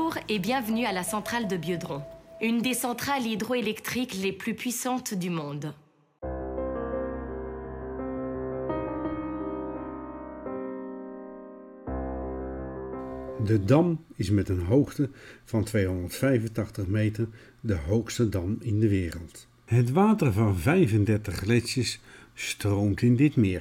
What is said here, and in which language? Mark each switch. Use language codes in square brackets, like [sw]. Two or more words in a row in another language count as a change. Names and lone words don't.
[fr] et bienvenue à la centrale de Biedron, une des centrales hydroélectriques les plus puissantes du monde. [nl] De dam is met een hoogte van 285 meter de hoogste dam in de wereld. Het water van 35 gletsjers stroomt in dit meer.